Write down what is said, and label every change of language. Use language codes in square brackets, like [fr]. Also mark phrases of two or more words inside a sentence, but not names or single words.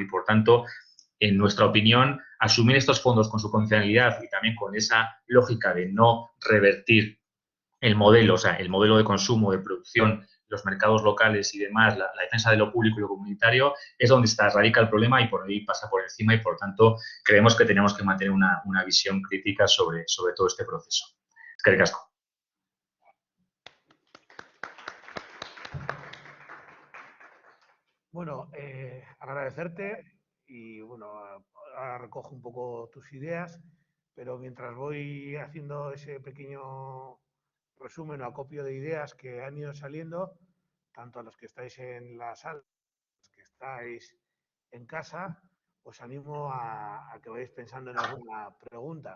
[es] Y por tanto, en nuestra opinión, asumir estos fondos con su condicionalidad y también con esa lógica de no revertir el modelo, o sea, el modelo de consumo, de producción, los mercados locales y demás, la defensa de lo público y lo comunitario, es donde radica el problema y por ahí pasa por encima y, por tanto, creemos que tenemos que mantener una visión crítica sobre todo este proceso. [eu] Eskerrik asko. [es] Bueno, agradecerte y bueno, ahora recojo un poco tus ideas, pero mientras voy haciendo ese pequeño resumen o acopio de ideas que han ido saliendo, tanto a los que estáis en la sala, a los que estáis en casa, os animo a que vayáis pensando en alguna pregunta.